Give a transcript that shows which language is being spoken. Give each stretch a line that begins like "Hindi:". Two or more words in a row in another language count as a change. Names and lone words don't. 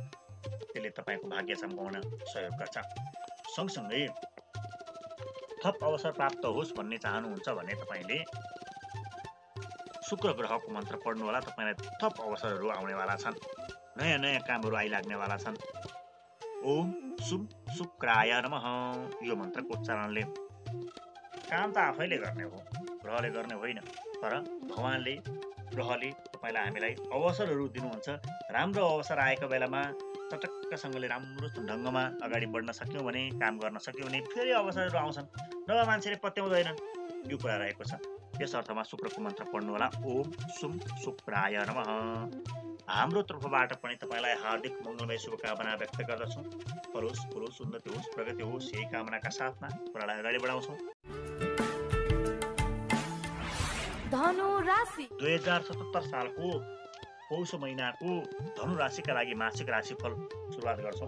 Nepali: त्यसले तपाईँको भाग्य चम्काउन सहयोग गर्छ। सँगसँगै थप अवसर प्राप्त होस् भन्ने चाहनुहुन्छ भने तपाईँले शुक्र ग्रहको मन्त्र पढ्नुहोला। तपाईँलाई थप अवसरहरू आउनेवाला छन्, नयाँ नयाँ कामहरू आइलाग्नेवाला छन्।
Sanskrit: ओम शुभ शुक्राय नमः
Nepali: यो मन्त्रको उच्चारणले काम त आफैले गर्ने हो, ग्रहले गर्ने होइन, तर भगवानले ग्रहले तपाईँलाई हामीलाई अवसरहरू दिनुहुन्छ। राम्रो अवसर आएको बेलामा चटक्कसँगले राम्रो ढङ्गमा अगाडि बढ्न सक्यौँ भने, काम गर्न सक्यौँ भने फेरि अवसरहरू आउँछन्, नभए मान्छेले पत्याउँदैनन्। यो कुरा रहेको छ। यस अर्थमा शुक्रको मन्त्र पढ्नुहोला।
Sanskrit: ओम शुभ शुक्राय नमः।
Nepali: हाम्रो तर्फबाट पनि तपाईँलाई हार्दिक मङ्गलमय शुभकामना व्यक्त गर्दछौँ। फलोस् फुलोस्, उन्नति होस्, प्रगति होस्, यही कामनाका साथमा कुरालाई अगाडि बढाउँछौँ। धनु राशि 2077 सालको पौष महिनाको धनु राशिका लागि मासिक राशिफल सुरुवात गर्छौँ।